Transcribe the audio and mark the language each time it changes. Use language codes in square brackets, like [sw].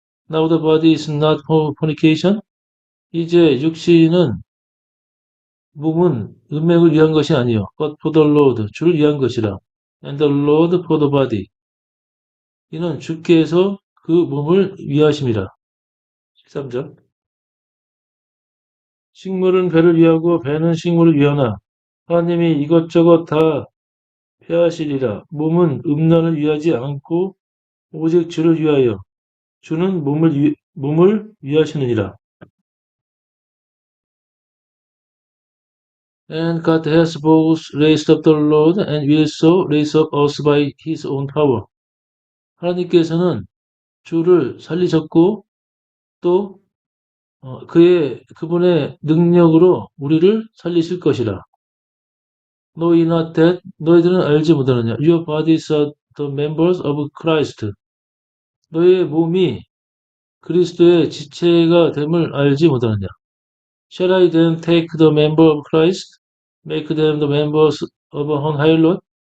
[en] Now the body is not for fornication. [ko] 이제 몸은 음행을 위한 것이 아니요 [en] but for the Lord, [ko] 주를 위한 것이라. [en] And the Lord for the body. [ko] 이는 주께서 그 몸을 위하심이라. 13절. 식물은 배를 위하고 배는 식물을 위하나 하나님이 이것저것 다 폐하시리라. 몸은 음란을 위하지 않고 오직 주를 위하여 주는 몸을 위하시느니라. [en] And God has both raised up the Lord and will so raise up us by his own power. [ko] 하나님께서는 주를 살리셨고 또 그분의 능력으로 우리를 살리실 것이라. [en] Know ye not that [ko] 너희들은 알지 못하느냐. [en] Your bodies are the members of Christ. [ko] 너희의 몸이 그리스도의 지체가 됨을 알지 못하느냐. [en] Shall I then take the member of Christ, make them the members of an harlot?